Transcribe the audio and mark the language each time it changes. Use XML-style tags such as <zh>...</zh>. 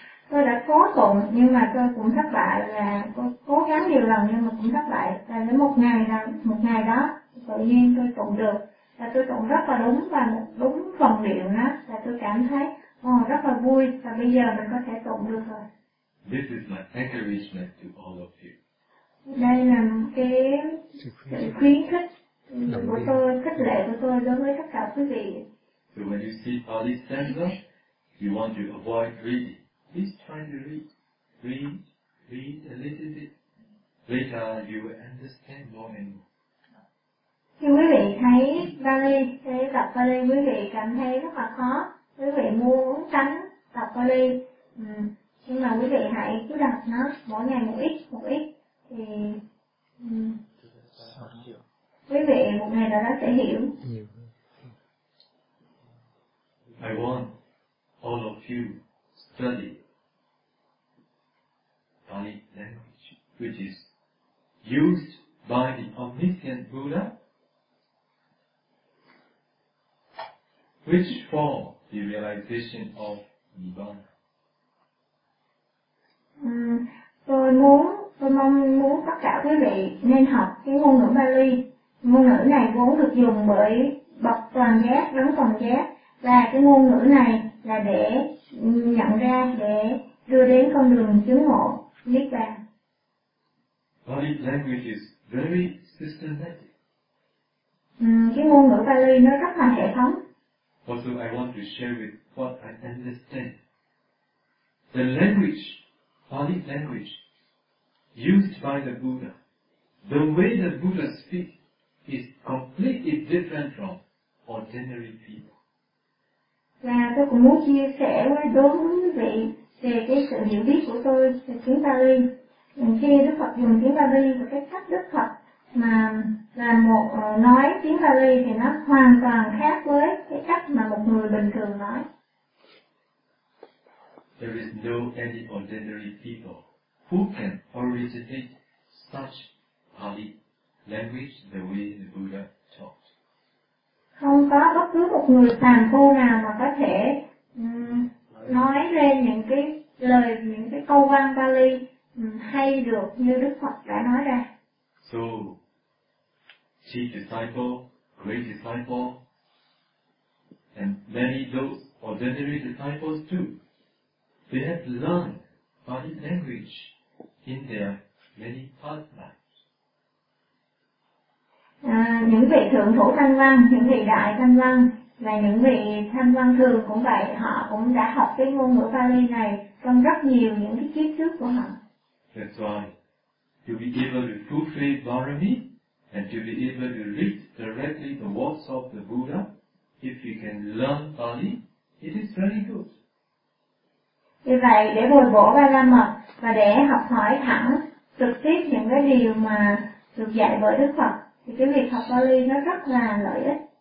<vi>Tôi đã cố tụng nhưng mà tôi cũng thất bại, và cố gắng nhiều lần nhưng mà cũng thất bại. Và đến một ngày đó tự nhiên tôi tụng được, và tôi tụng rất là đúng và đúng phần điệu đó, và tôi cảm thấy rất là vui, và bây giờ mình có thể tụng được rồi.</vi> <en>This is my encouragement to all of you.</en> <vi>Đây là cái khuyến khích của tôi, khích lệ của tôi đối với tất cả quý vị.</vi> <en>So when you see Pali stanza, you want to avoid reading. Please try to read a little bit Later you will understand more and more.</en> <vi>Khi quý vị thấy Bali, thấy tập Bali, quý vị cảm thấy rất là khó. Quý vị muốn tránh tập Bali, nhưng mà quý vị hãy cứ đặt nó mỗi ngày một ít thì quý vị một ngày nào đó sẽ hiểu.</vi> <en>I want all of you study Bali language, which is used by the omniscient Buddha. Which form the realization of Nibbana?</en> <vi>Tôi mong tất cả quý vị nên học cái ngôn ngữ Bali. Ngôn ngữ này vốn được dùng bởi bậc toàn giác, đấng toàn giác, và cái ngôn ngữ này là để nhận ra, để đưa đến con đường chứng ngộ Niết Bàn.</vi> <en>Bali language is very systematic.</en> <vi>Cái ngôn ngữ Bali nó rất là hệ thống.</vi> <en>Also, I want to share with what I understand. The language, Pali language, used by the Buddha, the way the Buddha speaks is completely different from ordinary people.</en> <vi>Và tôi cũng muốn chia sẻ với đối với quý vị về cái sự hiểu biết của tôi về tiếng Pali. Khi Đức Phật dùng tiếng Pali và cái cách Đức Phật mà là một nói tiếng Pali thì nó hoàn toàn khác với cái cách mà một người bình thường nói.</vi> <en>There is no any ordinary people who can originate such Pali language the way the Buddha taught.</en> <vi>Không có bất cứ một người tàn phu nào mà có thể nói lên những cái lời, những cái câu văn Pali hay được như Đức Phật đã nói ra.</vi> <en>So, chief disciple, great disciple, and many those ordinary disciples too. They have learned Pali language in their many past lives.</en> <vi>Những vị thượng thủ thanh văn, những vị đại thanh văn và những vị thanh văn thường cũng vậy, họ cũng đã học cái ngôn ngữ Pali này trong rất nhiều những cái kiếp trước của họ.</vi> <en>That's why you be able to fulfill Bharami. And to be able to read directly the words of the Buddha, if you can learn Pali, it is very good.</en> <vi>Vì vậy, để bồi bổ Ba La Mật và để học hỏi thẳng trực tiếp những cái điều mà được dạy bởi Đức Phật, thì cái việc học Pali nó rất là lợi ích.</vi>